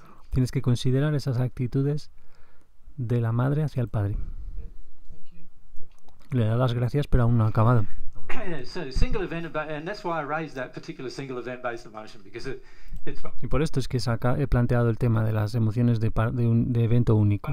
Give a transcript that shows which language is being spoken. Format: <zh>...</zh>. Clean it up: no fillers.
<es>Tienes que considerar esas actitudes de la madre hacia el padre. Le da las gracias, pero aún no ha acabado.</es> <en>So single event, and that's why I raised that particular single event-based emotion, because it's</en> <es>Y por esto es que he planteado el tema de las emociones de evento único.</es>